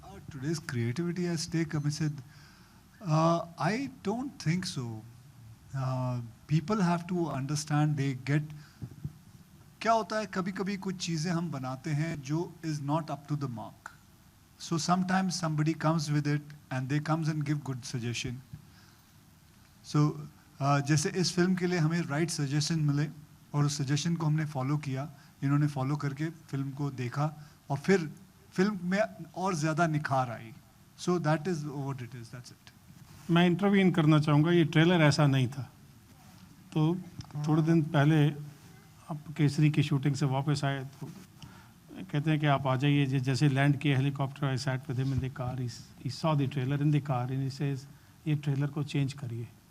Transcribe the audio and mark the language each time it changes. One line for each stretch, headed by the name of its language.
English: Today's creativity at stake, Amit said, I don't think so. People have to understand, they get,
Hindi: क्या होता है, कभी-कभी कुछ चीज़ें हम बनाते हैं जो
English: is not up to the mark. So sometimes somebody comes with it and they comes and give good suggestion.
Hindi: So जैसे इस फिल्म के लिए हमें right suggestion मिले और उस suggestion को हमने follow किया, इन्होंने follow करके फिल्म को देखा और फिर फिल्म में और ज़्यादा निखार आई.
English: So that is what it is, that's it.
Hindi: मैं इंटरवीन करना चाहूँगा, ये ट्रेलर ऐसा नहीं था। तो थोड़े दिन पहले आप केसरी की शूटिंग से वापस आए तो कहते हैं कि आप आ जाइए। जैसे लैंड किए
English: helicopter, I sat with him in the car, he saw the trailer in the car and he says
Hindi: ये ट्रेलर को चेंज करिए।